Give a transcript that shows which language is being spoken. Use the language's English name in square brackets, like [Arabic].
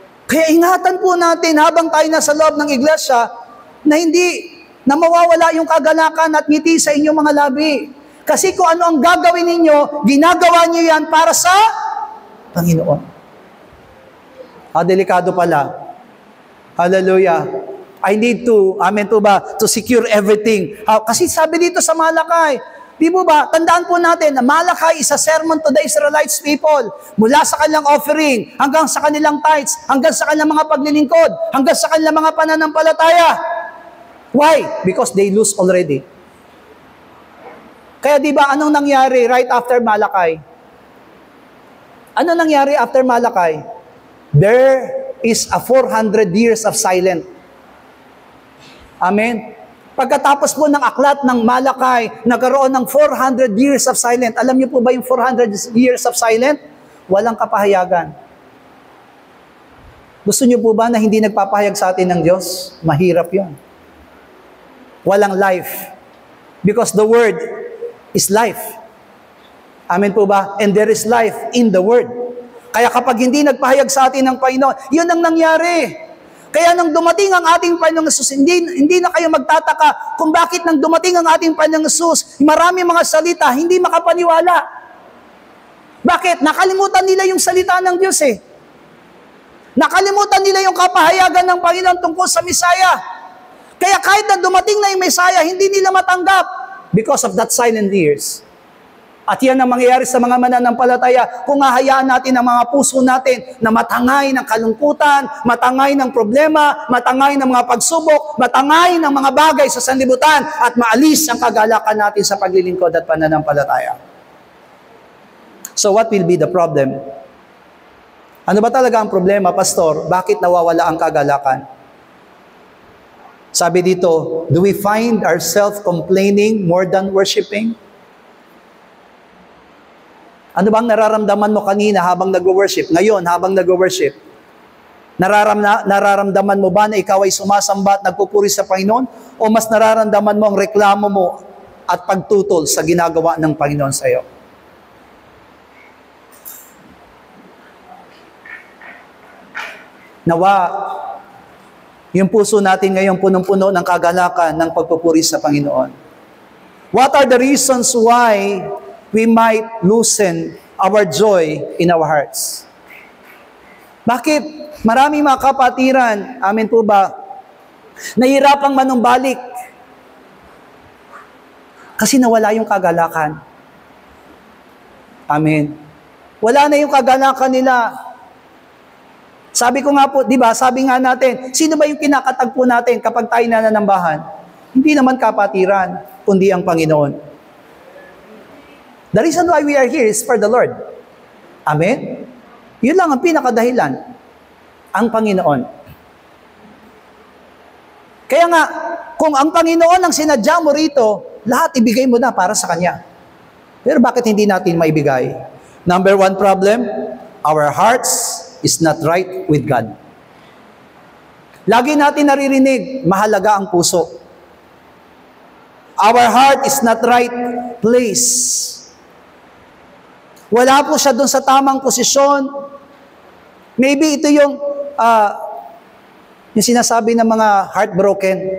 [Filipino] Kaya ingatan po natin habang tayo nasa loob ng iglesia na hindi na mawawala yung kagalakan at ngiti sa inyong mga labi. Kasi kung ano ang gagawin ninyo, ginagawa niyo yan para sa Panginoon. Delikado pala. Hallelujah. [English] I need to, [Filipino] amen po ba, [English] to secure everything. [Filipino] Kasi sabi dito sa Malakay, di mo ba, tandaan po natin na Malakay [English] is a sermon to the Israelites people. [Filipino] Mula sa kanilang offering, hanggang sa kanilang tithes, hanggang sa kanilang mga paglilingkod, hanggang sa kanilang mga pananampalataya. Why? [English] Because they lose already. [Filipino] Kaya di ba, anong nangyari [English] right after [Filipino] Malakay? Ano nangyari [English] after Malakay? There is a 400 years of silence. Amen? [Filipino] Pagkatapos po ng aklat ng Malakay, nagkaroon ng [English] 400 years of silence. [Filipino] Alam niyo po ba yung [English] 400 years of silence? [Filipino] Walang kapahayagan. Gusto niyo po ba na hindi nagpapahayag sa atin ng Diyos? Mahirap yun. Walang life. [English] Because the Word is life. [Filipino] Amen po ba? [English] And there is life in the Word. [Filipino] Kaya kapag hindi nagpahayag sa atin ng Panginoon, yun ang nangyari. Kaya nang dumating ang ating Panginoong Jesus, hindi na kayo magtataka kung bakit nang dumating ang ating Panginoong Jesus, marami mga salita, hindi makapaniwala. Bakit? Nakalimutan nila yung salita ng Diyos eh. Nakalimutan nila yung kapahayagan ng Panginoon tungkol sa Misaya. Kaya kahit na dumating na yung Misaya, hindi nila matanggap because of that silent years. At yan ang mangyayari sa mga mananampalataya kung hahayaan natin ang mga puso natin na matangay ng kalungkutan, matangay ng problema, matangay ng mga pagsubok, matangay ng mga bagay sa sanlibutan at maalis ang kagalakan natin sa paglilingkod at pananampalataya. [English] So what will be the problem? [Filipino] Ano ba talaga ang problema, Pastor? Bakit nawawala ang kagalakan? Sabi dito, [English] do we find ourselves complaining more than worshiping? [Filipino] Ano bang nararamdaman mo kanina habang nag-worship? Ngayon, habang nag-worship, nararamdaman mo ba na ikaw ay sumasamba at nagpupuri sa Panginoon? O mas nararamdaman mo ang reklamo mo at pagtutol sa ginagawa ng Panginoon sa iyo? Nawa, yung puso natin ngayon punong-puno ng kagalakan ng pagpupuri sa Panginoon. [English] What are the reasons why we might loosen our joy in our hearts? [Filipino] Bakit? Maraming mga kapatiran, amin po ba, nahirapang manumbalik kasi nawala yung kagalakan. Amen. Wala na yung kagalakan nila. Sabi ko nga po, di ba, sabi nga natin, sino ba yung kinakatagpo natin kapag tayo nananambahan? Hindi naman kapatiran, kundi ang Panginoon. [English] The reason why we are here is for the Lord. Amen? [Filipino] Yun lang ang pinakadahilan. Ang Panginoon. Kaya nga, kung ang Panginoon ang sinadya mo rito, lahat ibigay mo na para sa Kanya. Pero bakit hindi natin maibigay? [English] Number one problem, our hearts is not right with God. [Filipino] Lagi natin naririnig, mahalaga ang puso. [English] Our heart is not right place. [Filipino] Wala po siya doon sa tamang posisyon. Maybe ito yung sinasabi ng mga heartbroken.